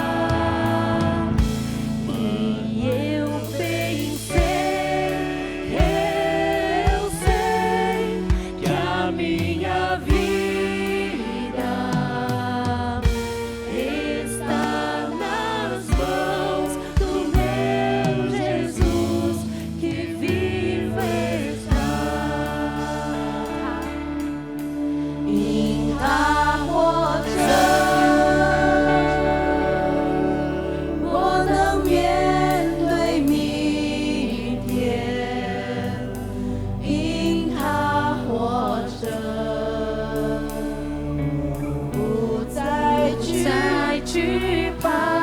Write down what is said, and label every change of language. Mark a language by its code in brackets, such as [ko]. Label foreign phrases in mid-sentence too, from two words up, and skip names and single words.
[pt] E eu pensei, eu sei que a minha vida está nas mãos do meu Jesus, que vivo está. [zh] Em他活着，我能面对明天。因他活着，不再惧怕。